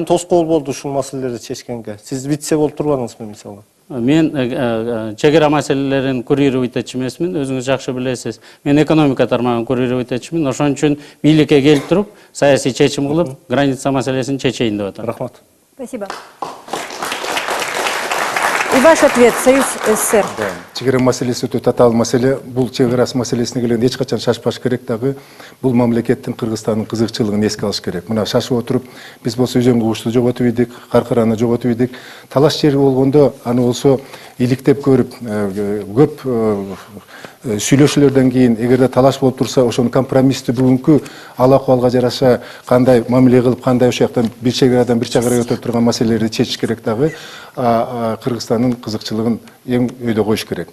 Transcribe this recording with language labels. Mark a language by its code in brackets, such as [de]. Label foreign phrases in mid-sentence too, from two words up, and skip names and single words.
[ky] тоскоол болду ушул маселелерди чечкенге. Сиз вице болуп турбадыңызбы мисалы? Мен чек ара маселелерин курировать этчү эмесмин, өзүңүз жакшы билесиз. Мен экономика тармагын курировать этчүмүн. Ошон үчүн бийликке келип туруп, саясий чечим кылып, граница маселесин чечейин деп атам. Рахмат. [ru] Спасибо. И ваш ответ, Союз СССР. [ky] Чегара маселеси өтө татаал маселе. Бул чегара маселесине келгенде эч качан шашпаш керек, дагы бул мамлекеттин Кыргызстандын кызыкчылыгын эске алыш керек. Мына шашып отуруп, биз болсо Өзөн Кубушту жоготуп идик, Каркараны жоготуп идик. Талаш жери болгондо аны болсо иликтеп көрүп, көп сүйлөшүүлөрдөн кийин эгерде талаш болуп турса, ошону компромисстүү бүгүнкү ал акыбалга жараша кандай мамиле кылып, кандай ошол жактан бир чегарадан бир чегарага өтүп турган маселелерди чечиш керек, дагы Кыргызстандын кызыкчылыгын эң өйдө коюш керек.